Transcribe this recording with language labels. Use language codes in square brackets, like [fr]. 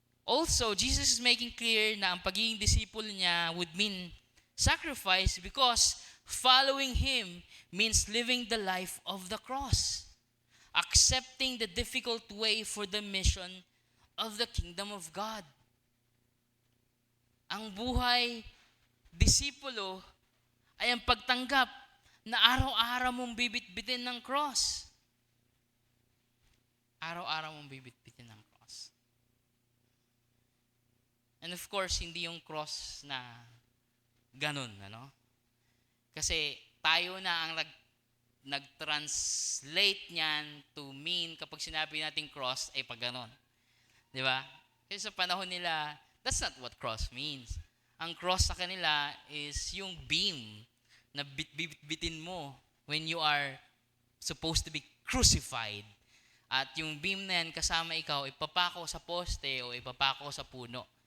[en] Also, Jesus is making clear [tl] na ang pagiging disciple niya [en] would mean sacrifice because following Him means living the life of the cross. Accepting the difficult way for the mission of the kingdom of God. [tl] Ang buhay disipulo ay ang pagtanggap na araw-araw mong bibit-bitin ng cross. Araw-araw mong bibit-bitin ng cross. [en] And of course, [tl] hindi yung cross na ganun, ano? Kasi tayo na ang nag-translate niyan to mean kapag sinabi natin cross ay pag ganun. Di ba? Kasi sa panahon nila, [en] that's not what cross means. [tl] Ang cross sa kanila is yung beam na bit-bitin mo [en] when you are supposed to be crucified. [tl] At yung beam na yan kasama ikaw, ipapako sa poste o ipapako sa puno.